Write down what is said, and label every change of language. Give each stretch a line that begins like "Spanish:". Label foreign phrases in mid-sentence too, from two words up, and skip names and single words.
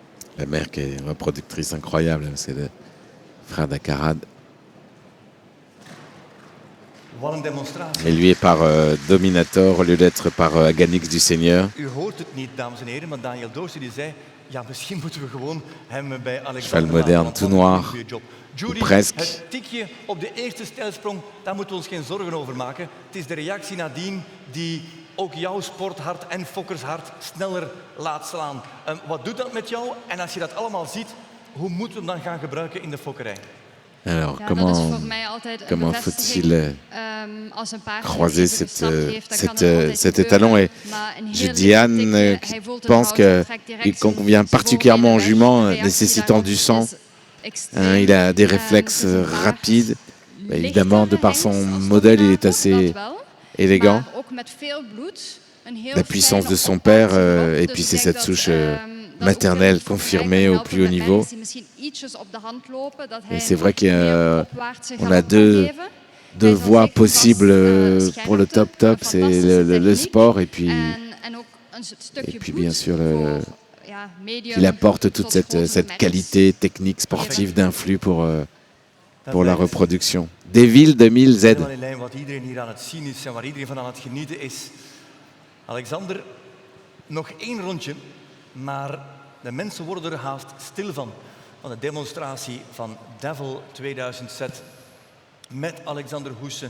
French: La mère qui est une reproductrice incroyable, c'est le frère d'Akarad.
Dutch: Wat een demonstratie.
French: Et lui est par Dominator au lieu d'être par Aganix du Seigneur.
Dutch: U hoort het niet, dames en heren, maar Daniel Doortje die zei, ja, misschien moeten we gewoon hem bij Alexander
French: Cheval
Dutch: laten,
French: moderne,
Dutch: want
French: tout
Dutch: wat een
French: noir,
Dutch: goede job. Judy,
French: presque.
Dutch: het tikje op de eerste stijlsprong, daar moeten we ons geen zorgen over maken. Het is de reactie nadien die ook jouw sporthart en fokkershart sneller laat slaan. Wat doet dat met jou? En als je dat allemaal ziet, hoe moeten we hem dan gaan gebruiken in de fokkerij?
French: Alors,
Dutch: Ja,
French: comment,
Dutch: dat is voor mij altijd een
French: comment
Dutch: bevestiging.
French: faut-il
Dutch: Als een paard
French: croiser
Dutch: even
French: cet,
Dutch: gestapt heeft, dan
French: cet,
Dutch: kan er altijd
French: cet
Dutch: gebeuren.
French: étalon? Et
Dutch: Maar een
French: je
Dutch: heel
French: dis Anne
Dutch: licht tikje,
French: qui
Dutch: hij voelt het
French: pense
Dutch: hout, hij
French: qu'il
Dutch: trekt direct
French: convient
Dutch: zijn
French: particulièrement aux
Dutch: voorbenen weg.
French: juments
Dutch: De reactie
French: nécessitant
Dutch: daarop
French: du sang.
Dutch: is extreem.
French: Hein, il a des réflexes
Dutch: Het is een paard
French: rapides.
Dutch: lichter
French: Évidemment, de par son
Dutch: hengst als
French: modèle, il est
Dutch: Dominator,
French: assez
Dutch: dat wel,
French: élégant.
Dutch: maar ook met veel bloed, een heel
French: La puissance de
Dutch: fijne
French: son père,
Dutch: opwaartse loop.
French: et
Dutch: Dus
French: puis
Dutch: ik
French: c'est
Dutch: denk
French: cette
Dutch: dat,
French: souche
Dutch: dat
French: maternelle
Dutch: ook de
French: confirmée au
Dutch: helpen
French: plus haut
Dutch: met
French: niveau.
Dutch: Dennis die misschien ietsjes op de hand lopen, dat hij
French: Et c'est vrai
Dutch: nog meer
French: qu'on
Dutch: opwaartse
French: a
Dutch: galop kan
French: deux
Dutch: geven.
French: deux
Dutch: Hij is
French: voies
Dutch: zeker
French: possibles
Dutch: vast,
French: pour le
Dutch: scherpte, top-top. een
French: C'est
Dutch: fantastische
French: le
Dutch: techniek.
French: sport et puis
Dutch: En ook een stukje
French: et puis
Dutch: bloed
French: bien sûr
Dutch: voor, ja, medium
French: il apporte toute
Dutch: tot
French: cette,
Dutch: grote
French: cette
Dutch: matches.
French: qualité technique sportive d'influx pour
Dutch: Dat
French: la
Dutch: blijft
French: reproduction. Deville 2000 Z.
Dutch: helemaal in lijn wat iedereen hier aan het zien is en waar iedereen van aan het genieten is. Alexander, nog 1 rondje, maar de mensen worden er haast stil van de demonstratie van Devil 2000 set met Alexander Hoessen.